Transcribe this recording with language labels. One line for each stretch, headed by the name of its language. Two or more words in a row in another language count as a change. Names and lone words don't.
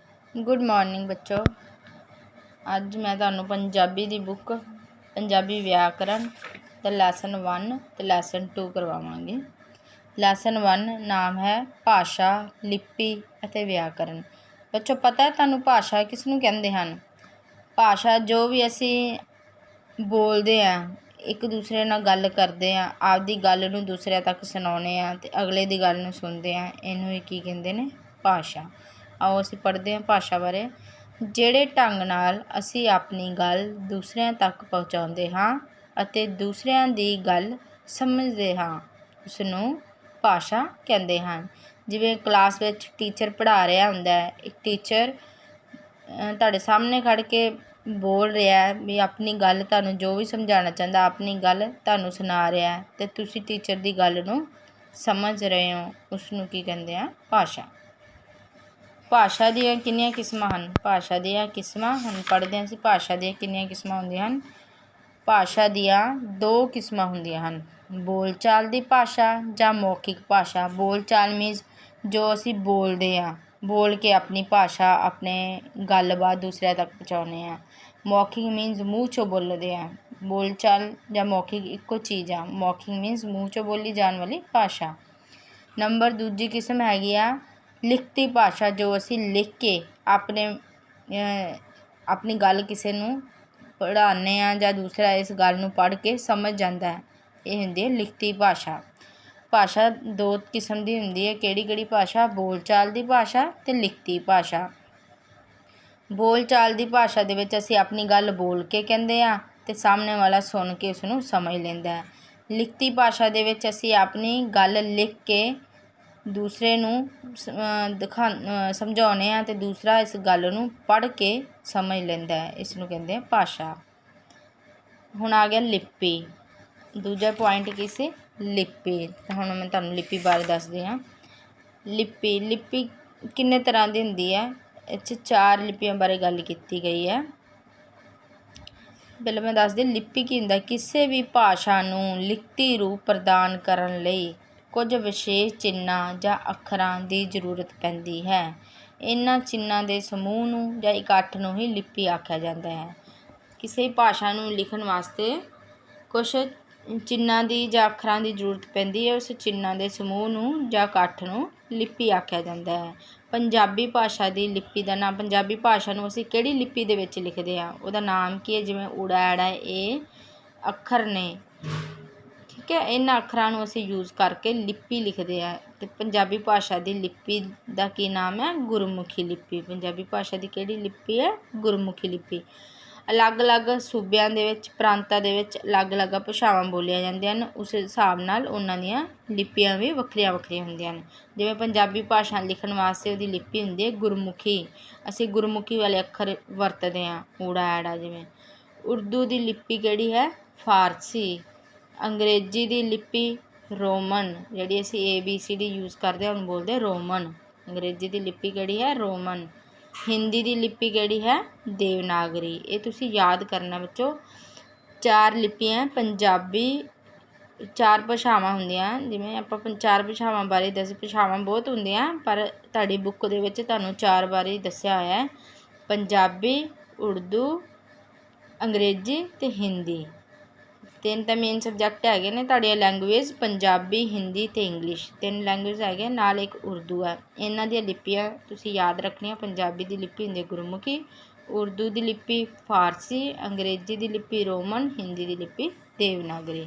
English: good morning बच्चों।
Punjabi: ਅੱਜ ਮੈਂ ਤੁਹਾਨੂੰ ਪੰਜਾਬੀ ਦੀ ਬੁੱਕ ਪੰਜਾਬੀ ਵਿਆਕਰਨ ਦਾ ਲੈਸਨ 1 ਤੇ ਲੈਸਨ 2 ਕਰਵਾਵਾਂਗੀ। ਲੈਸਨ 1 ਨਾਮ ਹੈ ਭਾਸ਼ਾ, ਲਿਪੀ ਅਤੇ ਵਿਆਕਰਨ। ਬੱਚੋਂ ਪਤਾ ਹੈ ਤੁਹਾਨੂੰ ਭਾਸ਼ਾ ਕਿਸਨੂੰ ਕਹਿੰਦੇ ਹਨ? ਭਾਸ਼ਾ ਜੋ ਭੀ ਅਸੀਂ
Hindi: बोलते हैं,
Punjabi: ਏਕ ਦੂਸਰੇ ਨਾਲ ਗੱਲ
Hindi: करते हैं,
Punjabi: ਆਪਦੀ ਗੱਲ ਨੂੰ ਦੂਸਰੇ ਤੱਕ ਸੁਣਾਉਣੇ ਆਂ ਤੇ ਅਗਲੇ ਦੀ ਗੱਲ ਨੂੰ
Hindi: सुनते हैं,
Punjabi: ਇਹਨੂੰ ਹੀ ਕੀ ਕਹਿੰਦੇ ਨੇ? ਭਾਸ਼ਾ। ਆਓ ਅਸੀਂ
Hindi: पढ़ते हैं
Punjabi: ਭਾਸ਼ਾ ਬਾਰੇ। ਜਿਹੜੇ ਢੰਗ ਨਾਲ ਅਸੀਂ ਆਪਣੀ ਗੱਲ ਦੂਸਰਿਆਂ ਤੱਕ ਪਹੁੰਚਾਉਂਦੇ ਹਾਂ ਅਤੇ ਦੂਸਰਿਆਂ ਦੀ ਗੱਲ ਸਮਝਦੇ ਹਾਂ, ਉਸ ਨੂੰ ਭਾਸ਼ਾ ਕਹਿੰਦੇ ਹਨ। ਜਿਵੇਂ ਕਲਾਸ ਵਿੱਚ ਟੀਚਰ ਪੜ੍ਹਾ ਰਿਹਾ ਹੁੰਦਾ ਹੈ, ਇੱਕ ਟੀਚਰ ਤੁਹਾਡੇ ਸਾਹਮਣੇ ਖੜ੍ਹ ਕੇ ਬੋਲ ਰਿਹਾ ਵੀ ਆਪਣੀ ਗੱਲ ਤੁਹਾਨੂੰ ਜੋ ਵੀ ਸਮਝਾਉਣਾ ਚਾਹੁੰਦਾ, ਆਪਣੀ ਗੱਲ ਤੁਹਾਨੂੰ ਸੁਣਾ ਰਿਹਾ ਅਤੇ ਤੁਸੀਂ ਟੀਚਰ ਦੀ ਗੱਲ ਨੂੰ ਸਮਝ ਰਹੇ ਹੋ, ਉਸ ਨੂੰ ਕੀ ਕਹਿੰਦੇ ਆ? ਭਾਸ਼ਾ। ਭਾਸ਼ਾ ਦੀਆਂ ਕਿੰਨੀਆਂ ਕਿਸਮਾਂ ਹਨ? ਭਾਸ਼ਾ ਦੀਆਂ ਕਿਸਮਾਂ ਹੁਣ ਪੜ੍ਹਦੇ ਹਾਂ ਅਸੀਂ ਭਾਸ਼ਾ ਦੀਆਂ ਕਿੰਨੀਆਂ ਕਿਸਮਾਂ ਹੁੰਦੀਆਂ ਹਨ। ਭਾਸ਼ਾ ਦੀਆਂ ਦੋ ਕਿਸਮਾਂ ਹੁੰਦੀਆਂ ਹਨ, ਬੋਲਚਾਲ ਦੀ ਭਾਸ਼ਾ ਜਾਂ ਮੌਖਿਕ ਭਾਸ਼ਾ। ਬੋਲਚਾਲ ਮੀਨਸ ਜੋ ਅਸੀਂ ਬੋਲਦੇ ਹਾਂ, ਬੋਲ ਕੇ ਅਪਣੀ ਭਾਸ਼ਾ ਅਪਣੇ ਗੱਲਬਾਤ ਦੂਸਰੇ ਤੱਕ ਪਹੁੰਚਾਉਣੇ ਆਂ। ਮੌਖਿਕ ਮੀਨਸ ਮੂੰਹ ਚੋਂ ਬੋਲਦੇ ਆਂ। ਬੋਲਚਾਲ ਜਾਂ ਮੌਖਿਕ ਇੱਕੋ ਚੀਜ਼ ਆ। ਮੌਖਿਕ ਮੀਨਸ ਮੂੰਹ ਚੋਂ ਬੋਲੀ ਜਾਣ ਵਾਲੀ ਭਾਸ਼ਾ। ਨੰਬਰ ਦੂਜੀ ਕਿਸਮ ਹੈਗੀ ਆ ਲਿਖਤੀ ਭਾਸ਼ਾ, ਜੋ ਅਸੀਂ ਲਿਖ ਕੇ ਅਪਣੀ ਗੱਲ ਕਿਸੀ ਨੂੰ ਪੜ੍ਹਾਨੇ ਆਂ ਜਾਂ ਦੂਸਰਾ ਇਸ ਗੱਲ ਨੂੰ ਪੜ੍ਹ ਕੇ ਸਮਝ
Hindi: जाता है, ये
Punjabi: ਹੁੰਦੀ ਹੈ ਲਿਖਤੀ ਭਾਸ਼ਾ। ਭਾਸ਼ਾ ਦੋ ਕਿਸਮ ਕੀ ਹੁੰਦੀ ਹੈ, ਕਿਹੜੀ ਕਿਹੜੀ ਭਾਸ਼ਾ? ਬੋਲਚਾਲ ਕੀ ਭਾਸ਼ਾ ਤੇ ਲਿਖਤੀ ਭਾਸ਼ਾ। ਬੋਲਚਾਲ ਕੀ ਭਾਸ਼ਾ ਦੇ ਵਿੱਚ ਅਸੀਂ ਅਪਣੀ ਗੱਲ ਬੋਲ ਕੇ ਕਹਿੰਦੇ ਆਂ ਤੇ ਸਾਹਮਣੇ ਵਾਲਾ ਸੁਣ ਕੇ ਉਸਨੂੰ ਸਮਝ ਲੈਂਦਾ ਹੈ। ਲਿਖਤੀ ਭਾਸ਼ਾ ਦੇ ਵਿੱਚ ਅਸੀਂ ਅਪਣੀ ਗੱਲ ਲਿਖ ਕੇ ਦੂਸਰੇ ਨੂੰ ਸਮਝਾਉਣੇ ਆਂ ਤੇ ਦੂਸਰਾ ਇਸ ਗੱਲ ਨੂੰ ਪੜ੍ਹ ਕੇ ਸਮਝ ਲੈਂਦਾ ਹੈ, ਇਸ ਨੂੰ ਕਹਿੰਦੇ ਆਂ ਭਾਸ਼ਾ। ਹੁਣ ਆ ਗਿਆ ਲਿਪੀ। ਦੂਜਾ ਪੁਆਇੰਟ ਕੀ ਸੀ? ਲਿਪੀ। ਹੁਣ ਮੈਂ ਤੁਹਾਨੂੰ ਲਿਪੀ ਬਾਰੇ ਦੱਸਦੀ ਹਾਂ। ਲਿਪੀ ਕਿੰਨੇ ਤਰ੍ਹਾਂ ਦੀ ਹੁੰਦੀ ਹੈ? ਇਸ 4 ਲਿਪੀਆਂ ਬਾਰੇ ਗੱਲ ਕੀਤੀ ਗਈ ਹੈ। ਪਹਿਲੇ ਮੈਂ ਦੱਸਦੀ ਲਿਪੀ ਕੀ ਹੁੰਦਾ? ਕਿਸੀ ਭੀ ਭਾਸ਼ਾ ਨੂੰ ਲਿਖਤੀ ਰੂਪ ਪ੍ਰਦਾਨ ਕਰਨ ਲਈ ਕੁਝ ਵਿਸ਼ੇਸ਼ ਚਿੰਨ੍ਹਾਂ ਜਾਂ ਅੱਖਰਾਂ ਦੀ ਜ਼ਰੂਰਤ ਪੈਂਦੀ ਹੈ। ਇਹਨਾਂ ਚਿੰਨ੍ਹਾਂ ਦੇ ਸਮੂਹ ਨੂੰ ਜਾਂ ਇਕੱਠ ਨੂੰ ਹੀ ਲਿਪੀ ਆਖਿਆ ਜਾਂਦਾ ਹੈ। ਕਿਸੇ ਭਾਸ਼ਾ ਨੂੰ ਲਿਖਣ ਵਾਸਤੇ ਕੁਛ ਚਿੰਨ੍ਹਾਂ ਦੀ ਜਾਂ ਅੱਖਰਾਂ ਦੀ ਜ਼ਰੂਰਤ ਪੈਂਦੀ ਹੈ, ਉਸ ਚਿੰਨ੍ਹਾਂ ਦੇ ਸਮੂਹ ਨੂੰ ਜਾਂ ਇਕੱਠ ਨੂੰ ਲਿਪੀ ਆਖਿਆ ਜਾਂਦਾ ਹੈ। ਪੰਜਾਬੀ ਭਾਸ਼ਾ ਦੀ ਲਿਪੀ ਦਾ ਨਾਮ, ਪੰਜਾਬੀ ਭਾਸ਼ਾ ਨੂੰ ਅਸੀਂ ਕਿਹੜੀ ਲਿਪੀ ਦੇ ਵਿੱਚ ਲਿਖਦੇ ਹਾਂ, ਉਹਦਾ ਨਾਮ ਕੀ ਹੈ? ਜਿਵੇਂ ਊੜਾ ਐੜਾ ਇਹ ਅੱਖਰ ਨੇ, ਠੀਕ ਹੈ। ਇਨ੍ਹਾਂ ਅੱਖਰਾਂ ਨੂੰ ਅਸੀਂ ਯੂਜ਼ ਕਰਕੇ ਲਿਪੀ
Hindi: लिखते हैं। तो पंजाबी भाषा की लिपि का की नाम है? गुरमुखी लिपि।
Punjabi: ਪੰਜਾਬੀ ਭਾਸ਼ਾ ਕੀ ਕਿਹੜੀ ਲਿਪੀ ਹੈ? ਗੁਰਮੁਖੀ ਲਿਪੀ। ਅਲੱਗ ਅਲੱਗ ਸੂਬਿਆਂ ਦੇ ਵਿੱਚ, प्रांतां ਦੇ ਵਿੱਚ ਅਲੱਗ ਅਲੱਗ ਭਾਸ਼ਾਵਾਂ ਬੋਲੀਆਂ ਜਾਂਦੀਆਂ ਹਨ, ਉਸ ਹਿਸਾਬ ਨਾਲ ਉਨ੍ਹਾਂ ਦੀਆਂ ਲਿਪੀਆਂ ਭੀ ਵੱਖਰੀਆਂ ਵੱਖਰੀਆਂ ਹੁੰਦੀਆਂ ਹਨ। ਜਿਵੇਂ ਪੰਜਾਬੀ ਭਾਸ਼ਾ ਲਿਖਣ ਵਾਸਤੇ ਉਹਦੀ ਲਿਪੀ ਹੁੰਦੀ ਹੈ ਗੁਰਮੁਖੀ। ਅਸੀਂ ਗੁਰਮੁਖੀ ਵਾਲੇ ਅੱਖਰ ਵਰਤਦੇ ਹਾਂ, ਊੜਾ ਐੜਾ। ਜਿਵੇਂ ਉਰਦੂ ਕੀ ਲਿਪੀ ਕਿਹੜੀ ਹੈ? फारसी। ਅੰਗਰੇਜ਼ੀ ਕੀ ਲਿਪੀ ਰੋਮਨ, ਜਿਹੜੀ ਅਸੀਂ ABCD
Hindi: यूज़ करते हैं उन्हें बोलते रोमन।
Punjabi: ਅੰਗਰੇਜ਼ੀ ਕੀ ਲਿਪੀ ਕਿਹੜੀ ਹੈ? ਰੋਮਨ। ਹਿੰਦੀ ਕੀ ਲਿਪੀ ਕਿਹੜੀ ਹੈ? ਦੇਵਨਾਗਰੀ। ਯੇ ਤੁਸੀਂ ਯਾਦ ਕਰਨਾ ਬੱਚੋਂ। 4 ਲਿਪੀਆਂ ਪੰਜਾਬੀ, 4 ਭਾਸ਼ਾਵਾਂ ਹੁੰਦੀਆਂ, ਜਿਵੇਂ ਆਪਾਂ 4 ਭਾਸ਼ਾਵਾਂ ਬਾਰੇ ਦੱਸ, ਭਾਸ਼ਾਵਾਂ ਬਹੁਤ ਹੁੰਦੀਆਂ ਪਰ ਤੁਹਾਡੀ ਬੁੱਕ ਦੇ ਵਿੱਚ ਤੁਹਾਨੂੰ 4 ਬਾਰੇ ਦੱਸਿਆ ਹੋਇਆ ਹੈ, ਪੰਜਾਬੀ, ਉਰਦੂ, ਅੰਗਰੇਜ਼ੀ ਤੇ ਹਿੰਦੀ। 3 ਤਾਂ
English: main subject
Punjabi: ਹੈਗੇ ਨੇ ਤੁਹਾਡੀਆਂ ਲੈਂਗੁਏਜ, ਪੰਜਾਬੀ, ਹਿੰਦੀ ਅਤੇ ਇੰਗਲਿਸ਼। 3 ਲੈਂਗੁਏਜ ਹੈਗੇ, ਨਾਲ ਇੱਕ ਉਰਦੂ ਹੈ। ਇਹਨਾਂ ਦੀਆਂ ਲਿਪੀਆਂ ਤੁਸੀਂ ਯਾਦ ਰੱਖਣੀਆਂ। ਪੰਜਾਬੀ ਦੀ ਲਿਪੀ ਹੁੰਦੀ ਗੁਰਮੁਖੀ, ਉਰਦੂ ਦੀ ਲਿਪੀ ਫਾਰਸੀ, ਅੰਗਰੇਜ਼ੀ ਦੀ ਲਿਪੀ ਰੋਮਨ, ਹਿੰਦੀ ਦੀ ਲਿਪੀ ਦੇਵਨਾਗਰੀ।